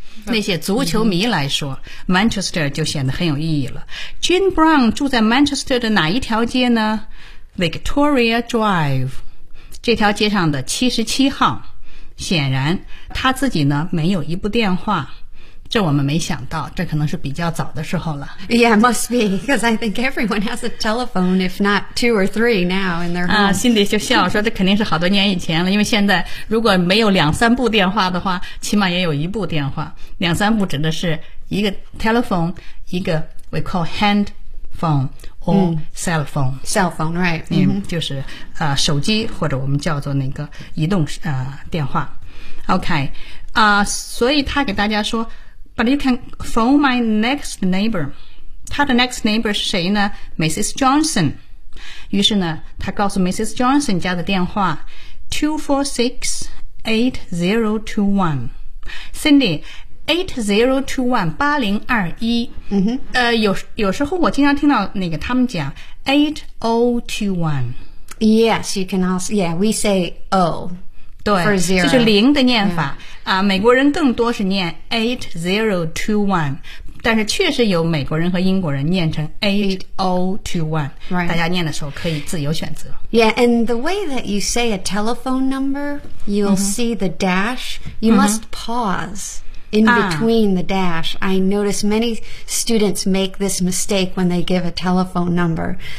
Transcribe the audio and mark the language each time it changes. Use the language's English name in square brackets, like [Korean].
[Chinese] 那些足球迷来说、mm-hmm. Manchester 就显得很有意义了。 Jean Brown 住在 Manchester 的哪一条街呢？Victoria Drive 这条街上的77号。显然他自己呢没有一部电话，这我们没想到，这可能是比较早的时候了。 [English] Yeah, must be, because I think everyone has a telephone, if not two or three now in their home. [Chinese] 心里就笑说这肯定是好多年以前了，因为现在如果没有两三部电话的话，起码也有一部电话。两三部指的是一个 telephone, 一个 [English] we call hand phone or、 [Chinese] mm. [English] cell phone. Cell phone, right.、 Mm-hmm. [Chinese] 嗯、就是、手机或者我们叫做那个移动、电话。 [English] OK,、 [Chinese] 所以他给大家说 [English] But you can phone my next neighbor. [Chinese] 他的 next neighbor 是谁呢 ?Mrs. Johnson. 于是呢他告诉 Mrs. Johnson 家的电话 ,246-8021.Cindy,8021,8021.、 Mm-hmm. 有时候我经常听到那个他们讲 ,8021.Yes, [English] you can also, yeah, we say O. [Chinese] 对这、就是零的念法。Yeah. 美国人更多是念 8021, 但是确实有美国人和英国人念成 8021,、 [English] right. [Chinese] 大家念的时候可以自由选择。 [English] Yeah, and the way that you say a telephone number, you'll、mm-hmm. see the dash, you、mm-hmm. must pause in between、the dash. I notice many students make this mistake when they give a telephone number.